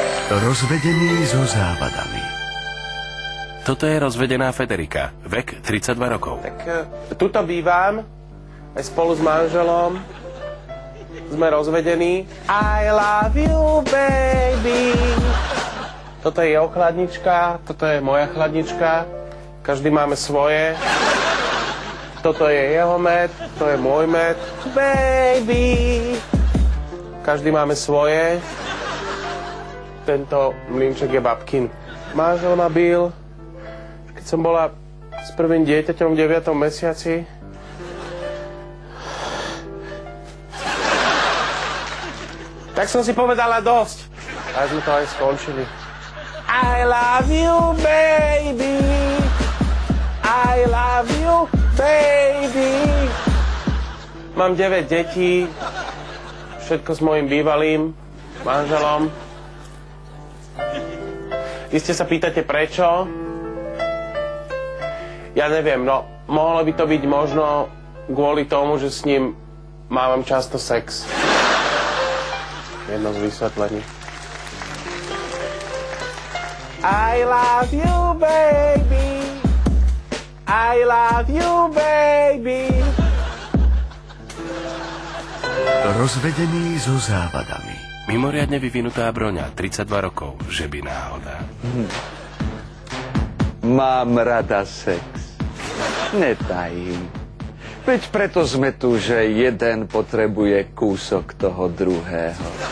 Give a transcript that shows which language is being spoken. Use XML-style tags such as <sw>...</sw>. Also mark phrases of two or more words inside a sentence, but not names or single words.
<sk>Rozvedený so závadami. Toto je rozvedená Federika, vek 32 rokov. Tak tuto bývam, aj spolu s manželom. Sme rozvedení.</sk> <en>I love you, baby.</en> <sk>Toto je jeho chladnička, toto je moja chladnička. Každý máme svoje. Toto je jeho med, to je môj med. Baby. Každý máme svoje. Tento mlynček je babkin. Manžel ma bil, keď som bola s prvým dieťaťom v 9. mesiaci. Tak som si povedala dosť. A sme to aj skončili.</sk> <en>I love you, baby. I love you, baby.</en> <sk>Mám 9 detí. Všetko s mojim bývalým manželom. Iste sa pýtate prečo? Ja neviem, no mohlo by to byť možno kvôli tomu, že s ním mávam často sex. Jedno z vysvetlení.</sk> <en>I love you, baby. I love you, baby.</en> <sk>Rozvedený so závadami. Mimoriadne vyvinutá broňa, 32 rokov, že by náhoda. Mám rada sex. Netajím. Veď preto sme tu, že jeden potrebuje kúsok toho druhého.</sk>